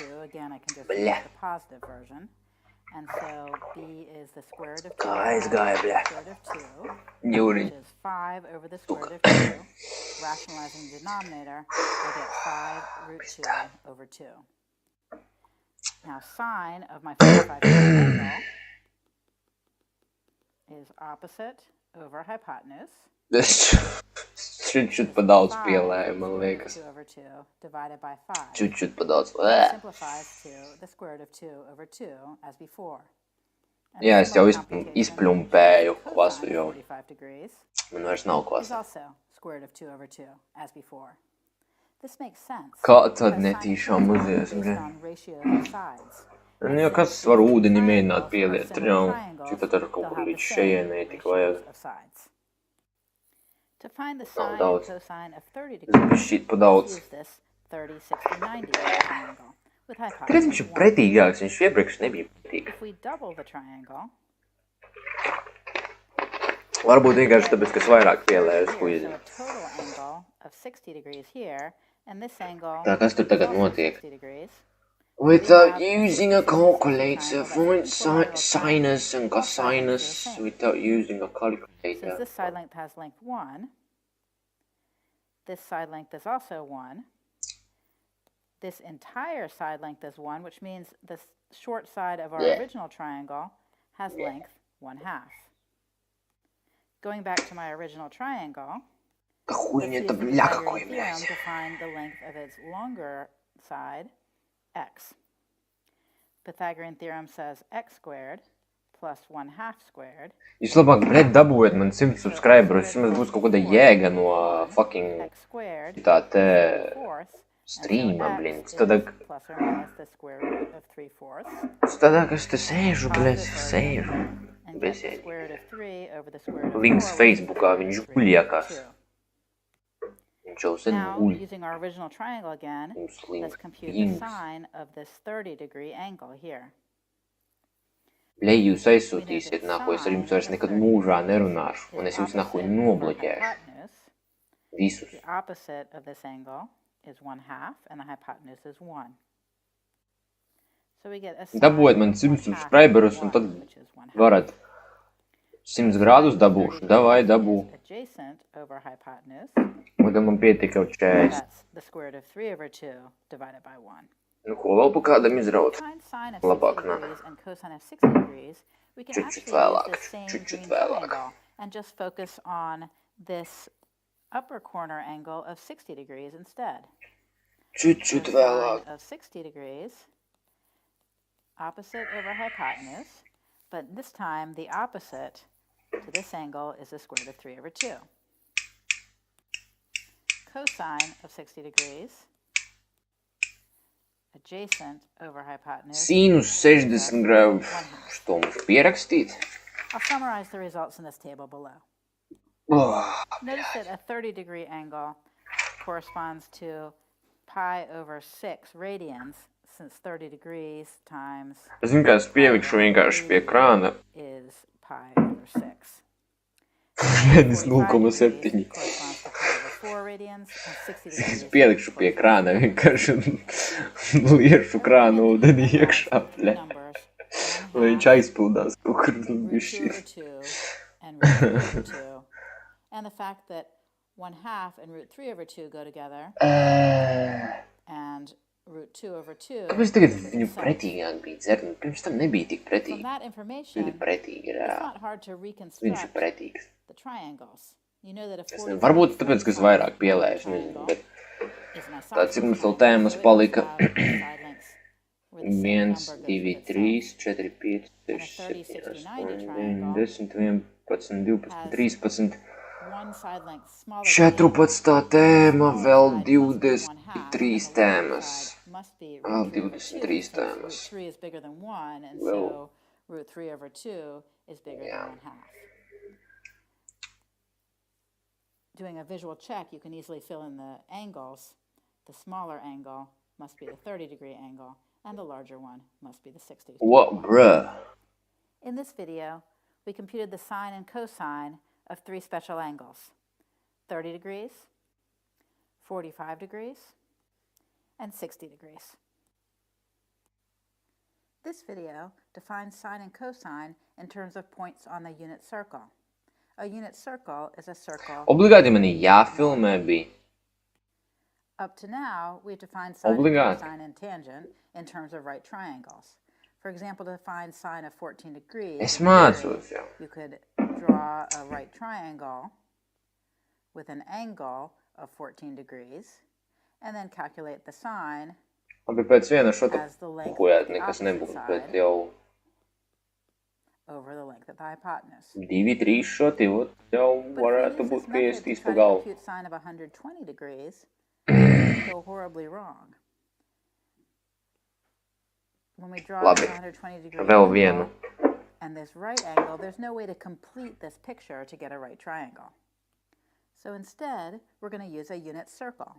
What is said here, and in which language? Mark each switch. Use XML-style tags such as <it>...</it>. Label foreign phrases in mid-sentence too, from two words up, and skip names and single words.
<en>Again, I can just use the positive version. And so b is the square root of 2 over the square root of 2, which is 5 over the square root of 2. Rationalizing the denominator, I get 5 root 2 over 2. Now sine of my 45-degree angle is opposite over hypotenuse.</en> <lv>Čуть padaudz pielēja, man liekas.</lv> <en>2 over 2 divided by 5.</en> <lv>Čуть padaudz.</lv> <en>Simplifies to the square root of 2 over 2 as before.</en> <lv>Jā, es jau izplumpēju klasu jau. Man vairs nav klasa.</lv> <en>Is also square root of 2 over 2 as before. This makes sense.</en> <lv>Kā tad netīšām uzies? Jo kas var ūdeni mēģināt pieliet? Tur jau šipat ar kaut kur līdz šejienei tik vajag.</lv> <en>To find the sine and cosine of 30 degrees, use this 30, 60, 90 triangle with hypotenuse 1.</en> <lv>Viņš ir pretīgāks, viņš iepriekš nebija pretīgs.</lv> <en>If we double the triangle,</en> <lv>varbūt vienkārši tāpēc, kas vairāk pielējas kuizi.</lv> <en>So a total angle of 60 degrees here, and this angle</en> <lv>Tā, kas tur tagad notiek?</lv> <en>60 degrees. Without using a calculator, find sinus and cosinus without using a calculator. Since this side length has length 1, this side length is also 1. This entire side length is 1, which means the short side of our original triangle has length 1/2. Going back to my original triangle, let's use the Pythagorean theorem to find the length of its longer side, x. Pythagorean theorem says x squared plus 1/2 squared.</en> <lv>Jūs labāk, bļet, dabūjiet man 100 subscriberus, vismaz būs kaut kāda jēga no fucking tā te streama, blin. Tad, ka es te sēžu, bļet, sēžu. Links Facebookā, viņš guļiekās. Viņš jau sen guļ.</lv> <en>Using our original triangle again, let's compute the sine of this 30-degree angle here.</en> <lv>Bļej, jūs aizsūtīsiet, nahuj, es ar jums vairs nekad mūžā nerunāšu, un es jums nahuj nobloķēšu. Visus.</lv> <en>The opposite of this angle is 1/2, and the hypotenuse is 1. So we get a sine</en> <lv>Dabūjiet man 100 subscriberus, un tad varat 100 grādus dabūšu. Davai, dabū.</lv> <en>Adjacent over hypotenuse.</en> <lv>Un tad man pietika jau 40.</lv> <en>That's the square root of 3 over 2 divided by 1.</en> <lv>Nu, ko vēl pa kādam izraut? Labāk nāk. Čučut vēlāk, čučut vēlāk.</lv> <en>And just focus on this upper corner angle of 60 degrees instead.</en> <lv>Čučut vēlāk.</lv> <en>Of 60 degrees, opposite over hypotenuse, but this time the opposite to this angle is the square root of 3 over 2. Cosine of 60 degrees, adjacent over hypotenuse.</en> <lv>Sinus 60 grādu. Što mums pierakstīt?</lv> <en>I'll summarize the results in this table below. Notice that a 30-degree angle corresponds to pi over 6 radians, since 30 degrees times</en> <lv>Es vienkārši pielikšu vienkārši pie krāna.</lv> <en>Is pi over 6.</en> <lv>Redis 0,7. Es pielikšu pie krāna vienkārši un liešu krānu ūdeni iekšā, bļe. Lai viņš aizpildās kaut kur bišķi.</lv> <en>And the fact that 1/2 and root 3 over 2 go together, and root 2 over 2.</en> <lv>Kāpēc tagad viņu pretīgāk bija dzert? Pirms tam nebija tik pretīgi.</lv> <en>From that information,</en> <lv>Ļoti pretīgi ir.</lv> <en>it's not hard to reconstruct</en> <lv>Viņš ir pretīgs.</lv> <en>the triangles. You know that a</en> <lv>Es nezinu, varbūt tāpēc, ka es vairāk pielēšu, nezinu, bet tāds ir mums vēl tēmas palika. 1, 2, 3, 4, 5, 6, 7, 8, 9, 10, 11, 12, 13, 14 tēma, vēl 23 tēmas. Vēl 23 tēmas. Vēl.</lv> <en>Root 3 over 2 is bigger than 1/2. Doing a visual check, you can easily fill in the angles. The smaller angle must be the 30-degree angle, and the larger one must be the 60. What, bruh? In this video, we computed the sine and cosine of 3 special angles: 30 degrees, 45 degrees, and 60 degrees. This video defines sine and cosine in terms of points on the unit circle. A unit circle is a circle.</en> <lv>Obligāti man jāfilmē bija.</lv> <en>Up to now, we've defined sine and cosine and tangent in terms of right triangles. For example, to define sine of 14 degrees,</en> <lv>Es mācos jau.</lv> <en>you could draw a right triangle with an angle of 14 degrees, and then calculate the sine</en> <lv>Labi, pēc viena šota</lv> <en>as the length</en> <lv>pukujāt,</lv> <en>of the</en> <lv>nekas</lv> <en>opposite</en> <lv>nebūs,</lv> <en>side</en> <lv>bet jau</lv> <en>over the length of the hypotenuse.</en> <lv>2, 3 šoti, jau varētu būt 50 pa</lv> <en>to</en> <lv>galvu.</lv> <en>compute sine of 120 degrees, it's still horribly wrong. When we draw</en> <lv>Labi,</lv> <en>this 120 degree</en> <lv>vēl</lv> <en>angle</en> <lv>vienu.</lv> <en>and this right angle, there's no way to complete this picture to get a right triangle. So instead, we're going to use a unit circle.</en>